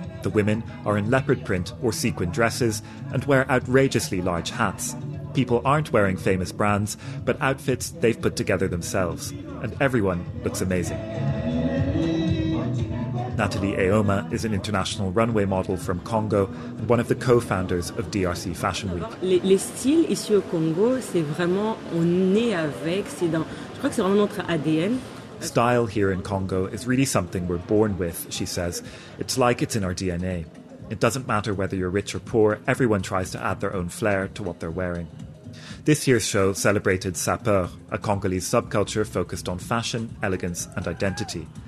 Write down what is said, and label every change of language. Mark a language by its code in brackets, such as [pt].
[en] The women are in leopard print or sequin dresses and wear outrageously large hats. People aren't wearing famous brands, but outfits they've put together themselves. And everyone looks amazing. Natalie Aoma is an international runway model from Congo and one of the co-founders of DRC Fashion Week. [fr] Les styles ici au Congo, c'est vraiment, on est avec, c'est dans, je crois que c'est vraiment notre ADN. [en] Style here in Congo is really something we're born with, she says. It's like it's in our DNA. It doesn't matter whether you're rich or poor, everyone tries to add their own flair to what they're wearing. This year's show celebrated Sapeur, a Congolese subculture focused on fashion, elegance, and identity.